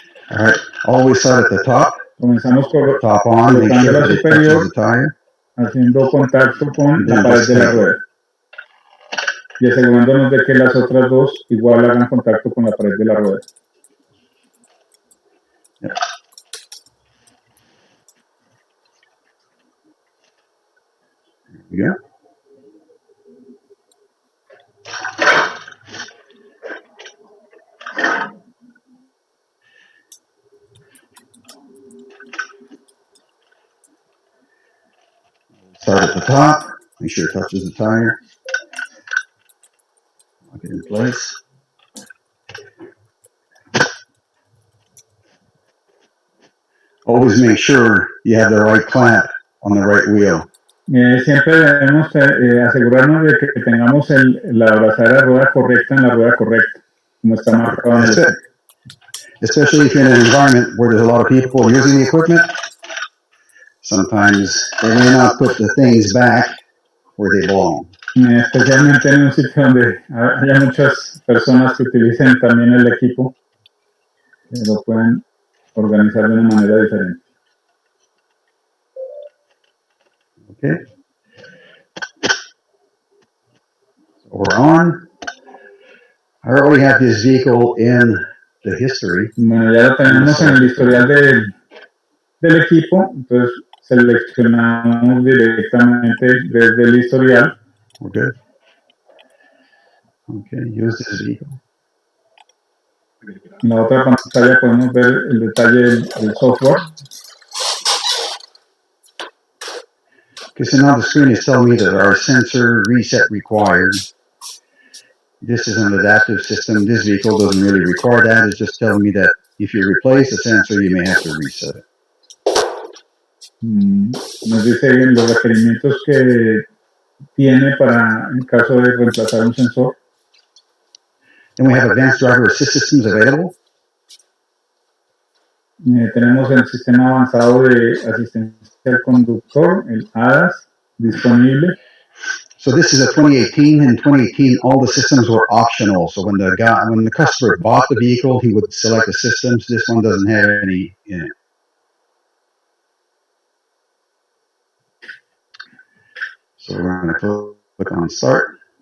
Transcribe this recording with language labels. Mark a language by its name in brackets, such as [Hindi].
[English] All right, always start at the top. [Spanish] Comenzamos con [English] Top on, make sure that it touches the tire. [Spanish] Haciendo contacto con la pared de la rueda. Y asegurándonos de que las otras dos igual hagan contacto con la pared de la rueda. [English] Yeah. There we go. Start at the top, make sure it touches the tire. Lock it in place. Always make sure you have the right clamp on the right wheel. [Spanish] Siempre debemos asegurarnos de que tengamos la abrazadera de rueda correcta en la rueda correcta, como está marcado en el. [English] Especially if you're in an environment where there's a lot of people using the equipment. Sometimes they may not put the things back where they belong. [Spanish] Especialmente en un sitio donde haya muchas personas que utilicen también el equipo. lo pueden organizar de una manera diferente. [English] Okay. So we're on. I already have this vehicle in the history. [Spanish] Bueno, ya lo tenemos en el historial del equipo, entonces seleccionamos directamente desde el historial. [English] Okay. Okay, use this vehicle. [Spanish] En la otra pantalla podemos ver el detalle del software. [English] Okay, so now the screen is telling me that our sensor reset required. This is an adaptive system. This vehicle doesn't really require that. It's just telling me that if you replace the sensor, you may have to reset it. [Spanish] Nos dice los requerimientos que tiene para en caso de reemplazar un sensor. [English] And we have advanced driver assist systems available. [Spanish] Tenemos el sistema avanzado de asistencia al conductor, el ADAS, disponible. [English] So this is a 2018. In 2018, all the systems were optional. So when the customer bought the vehicle, he would select the systems. This one doesn't have any in it. So we're going to click on start.